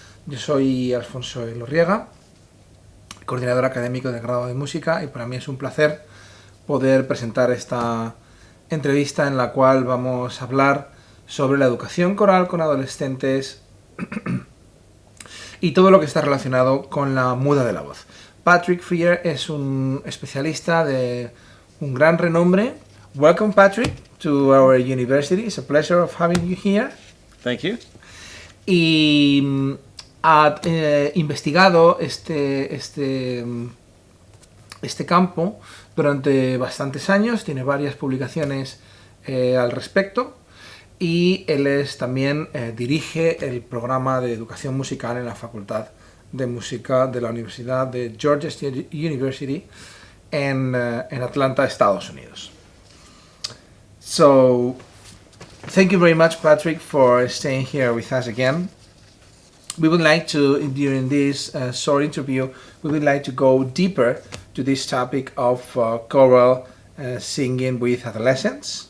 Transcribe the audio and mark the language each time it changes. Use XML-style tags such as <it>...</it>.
<es>Yo soy Alfonso Elorriaga, coordinador académico del grado de música, y para mí es un placer poder presentar esta entrevista en la cual vamos a hablar sobre la educación coral con adolescentes y todo lo que está relacionado con la muda de la voz. Patrick Freer es un especialista de un gran renombre.</es> <en>Welcome, Patrick, to our university. It's a pleasure of having you here. Thank you.</en> <es>Y ha investigado este campo durante bastantes años, tiene varias publicaciones al respecto, y él también dirige el programa de educación musical en la Facultad de Música de la Universidad de Georgia State University en Atlanta, Estados Unidos.</es> <en>So, thank you very much, Patrick, for staying here with us again. We would like to, during this short interview, we would like to go deeper to this topic of choral singing with adolescents.</en>